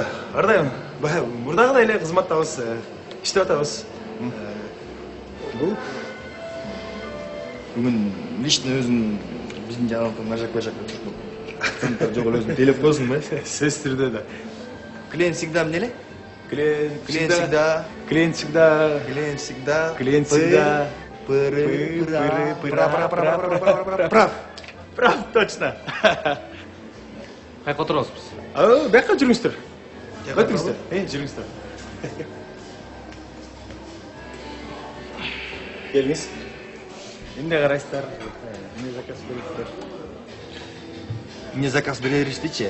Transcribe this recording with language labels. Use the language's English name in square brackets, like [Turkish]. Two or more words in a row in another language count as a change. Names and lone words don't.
[Kyrgyz] Ар дайым мурдагыдай эле кызматтабыз, иштеп атабыз. Бул бүгүн лично өзүң биздин жаныбызда мына жака туруп жок эле өзүң тейлеп коесуңбу? Сөзсүз түрдө да. [Russian] Клиент всегда [Kyrgyz] эмне эле? [Russian] Клиент всегда. Клиент всегда. Клиент всегда. Клиент всегда. Прав. Прав, точно. [Kyrgyz] Кайка отурабыз биз? Бияка жүрүңүздөр. Өтүңүздөр. Жүрүңүздөр. Келиңиз. Эмне карайсыздар? Эмне заказ бересиздер? Эмне заказ берерибиздичи?